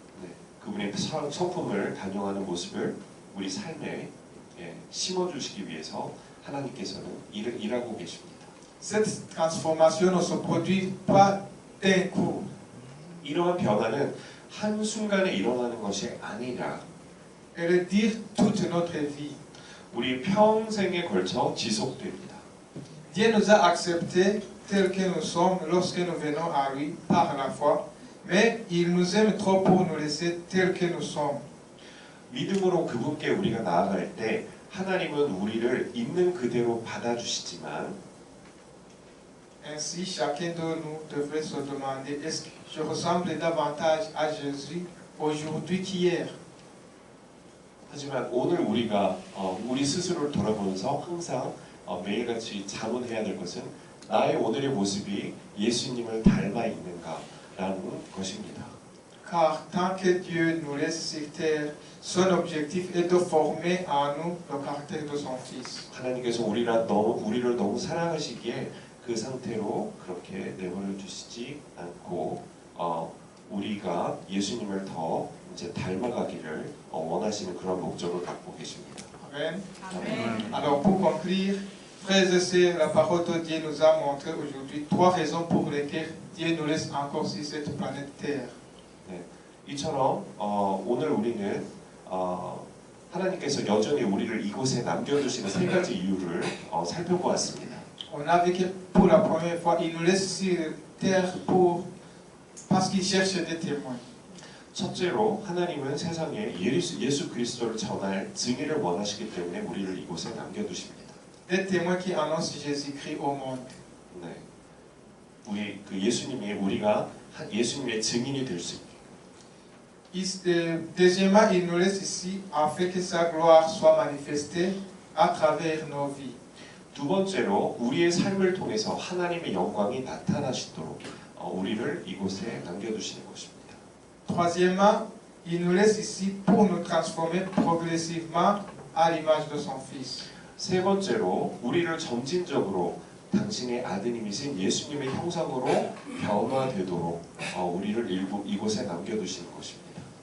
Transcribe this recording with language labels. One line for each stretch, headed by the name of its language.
Korean: 네, 그분의 성품을 반영하는 모습을 우리 삶에 심어주시기 위해서 하나님께서는 일하고 계십니다.
French: Cette transformation ne se produit pas d'un coup.
Korean: 이러한 변화는 한순간에 일어나는 것이 아니라
French: Elle dure toute notre vie.
Korean: 우리 평생에 걸쳐 지속됩니다.
French: Dieu nous a acceptés tels que nous sommes lorsque nous venons à lui par la foi, mais il nous aime trop pour nous laisser tels que nous sommes.
Korean: 믿음으로 그분께 우리가 나아갈 때 하나님은 우리를 있는 그대로 받아주시지만
French: Ainsi, chacun de nous devrait se demander, est-ce que je ressemble davantage à Jésus aujourd'hui qu'hier?
Korean: 하지만 오늘 우리가 우리 스스로를 돌아보면서 항상 매일같이 자문해야 될 것은 나의 오늘의 모습이 예수님을 닮아 있는가라는 것입니다.
French: Car tant que Dieu nous laisse sur terre, son objectif est de former en nous le caractère de son Fils.
Korean: 하나님께서 우리를 너무 사랑하시기에 그 상태로 그렇게 내버려 두시지 않고 우리가 예수님을 더 이제 닮아가기를 원하시는 그런 목적을 갖고 계십니다.
French: Amen. Alors pour conclure, Frères et sœurs, la parole de Dieu nous a montré aujourd'hui 3 raisons pour lesquelles Dieu nous laisse encore sur cette planète Terre.
Korean: 이처럼 오늘 우리는 하나님께서 여전히 우리를 이곳에 남겨두시는 3가지 이유를 살펴보았습니다.
French: On a vu que pour la première fois, il nous laisse sur terre parce qu'il cherche des témoins.
Korean: 첫째로 하나님은 세상에 예수 그리스도를 전할 증인을 원하시기 때문에 우리를 이곳에 남겨두십니다.
French: Des témoins qui annoncent Jésus-Christ au monde.
Korean: 네, 우리 그 예수님이 우리가 예수님의 증인이 될 수 있게.
French: Deuxièmement, il nous laisse ici afin que sa gloire soit manifestée à travers nos vies.
Korean: 두 번째로 우리의 삶을 통해서 하나님의 영광이 나타나시도록 우리를 이곳에 남겨두시는 것입니다.
French: Troisièmement, il nous laisse ici pour nous transformer progressivement à l'image de son Fils.
Korean: 세 번째로 우리를 점진적으로 당신의 아드님이신 예수님의 형상으로 변화되도록 우리를 이곳에 남겨두시는 것입니다.